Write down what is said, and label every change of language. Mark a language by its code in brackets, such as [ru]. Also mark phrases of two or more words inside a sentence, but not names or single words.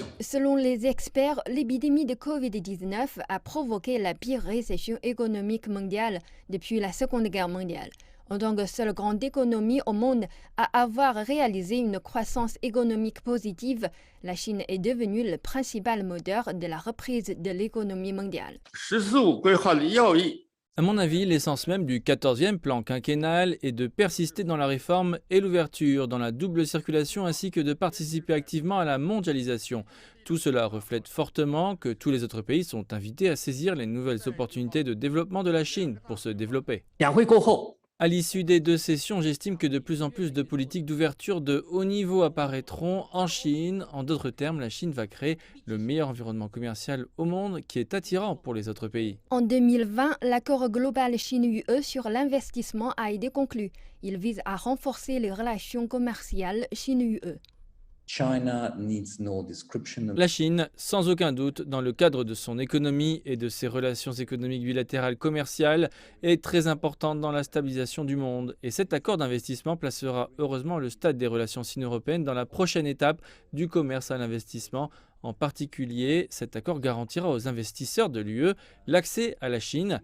[fr] Selon les experts, l'épidémie de Covid-19 a provoqué la pire récession économique mondiale depuis la Seconde Guerre mondiale. En tant que seule grande économie au monde à avoir réalisé une croissance économique positive, la Chine est devenue le principal moteur de la reprise de l'économie mondiale. [zh] 十四五规划的要义 [fr] À mon avis, l'essence même du 14e plan quinquennal est de persister dans la réforme et l'ouverture, dans la double circulation ainsi que de participer activement à la mondialisation. Tout cela reflète fortement que tous les autres pays sont invités à saisir les nouvelles opportunités de développement de la Chine pour se développer. [zh] 两会过后， [fr] À l'issue des deux sessions, j'estime que de plus en plus de politiques d'ouverture de haut niveau apparaîtront en Chine. En d'autres termes, la Chine va créer le meilleur environnement commercial au monde qui est attirant pour les autres pays. En 2020, l'accord global Chine-UE sur l'investissement a été conclu. Il vise à renforcer les relations commerciales Chine-UE. [en] China needs no description of [fr] La Chine, sans aucun doute, dans le cadre de son économie et de ses relations économiques bilatérales commerciales, est très importante dans la stabilisation du monde. Et cet accord d'investissement placera heureusement le stade des relations sino-européennes dans la prochaine étape du commerce à l'investissement. En particulier, cet accord garantira aux investisseurs de l'UE l'accès à la Chine.